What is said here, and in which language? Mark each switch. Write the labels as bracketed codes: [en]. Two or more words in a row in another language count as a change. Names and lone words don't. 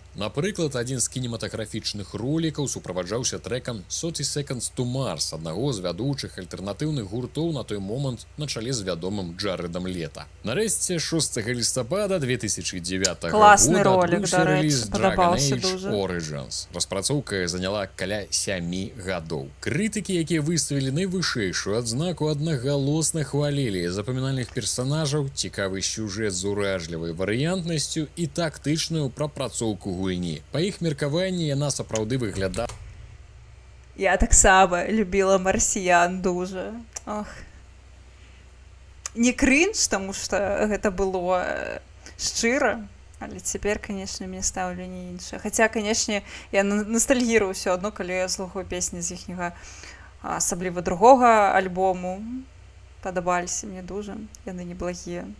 [be] Напрыклад, адзін з кінематаграфічных ролікаў суправаджаўся трэкам 30 Seconds to Mars, аднаго з вядучых альтэрнатыўных гуртоў на той момант на чале з вядомым Джарэдам Лета. Нарэшце, 6 лістапада 2009 Класны года ролік, адбыўся дарэчы, рэліз Dragon падабаўся Age дуже. Origins. Распрацоўка заняла каля 7 гадоў. Крытыкі, якія выставілі найвышэйшую адзнаку, аднагалосна хвалілі запамінальных персанажаў, цікавы сюжэт з уражлівай варыянтнасцю і тактычную прапрацоўку гульні. Па іх меркаванні яна сапраўды выглядала. Я таксама любіла марсіян дуже. Ох. Не крінж, таму што гэта было шчыра, але цяпер, канешне, мне стаўленне іншае. Хаця, канешне, я ностальгірую ўсё адно, калі я слухаю песні з іхняга, асабліва другога альбому. Падабаліся мне дуже, яны неблагія.